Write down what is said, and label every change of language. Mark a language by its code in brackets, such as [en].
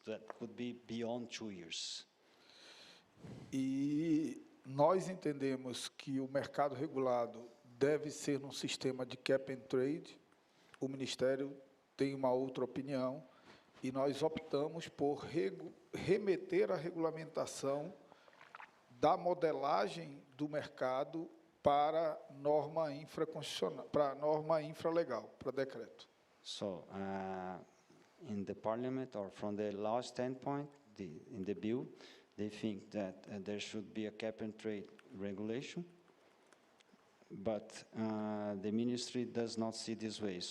[en] That could be beyond 2 years. [pt] E nós entendemos que o mercado regulado deve ser num sistema de cap and trade. O Ministério tem uma outra opinião e nós optamos por remeter a regulamentação da modelagem do mercado para norma infraconstitucional, para norma infralegal, para decreto. [en] So, in the parliament or from the law standpoint, in the bill, they think that there should be a cap and trade regulation, but the ministry does not see this way.